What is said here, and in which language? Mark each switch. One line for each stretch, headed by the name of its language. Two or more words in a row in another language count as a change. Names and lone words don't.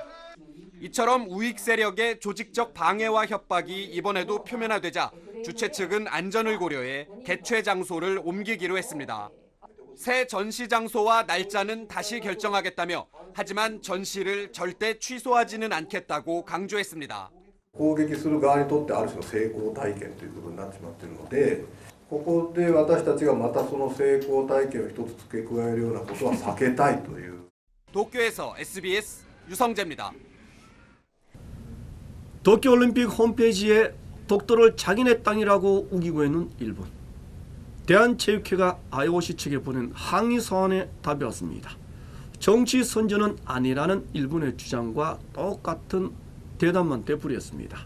Korean: 이처럼 우익 세력의 조직적 방해와 협박이 이번에도 표면화되자 주최 측은 안전을 고려해 개최 장소를 옮기기로 했습니다. 새 전시 장소와 날짜는 다시 결정하겠다며 하지만 전시를 절대 취소하지는 않겠다고 강조했습니다.
Japanese: 攻撃する側にとってある種の成功体験ということになってしまっているので、ここで私たちがまたその成功体験を一つ付け加えるようなことは避けたいという。
Korean: 도쿄에서 SBS 유성재입니다. 도쿄올림픽 홈페이지에 독도를 자기네 땅이라고 우기고 있는 일본. 대한체육회가 IOC 측에 보낸 항의 서한에 답이 왔습니다. 정치 선전은 아니라는 일본의 주장과 똑같은 대답만 되풀이했습니다.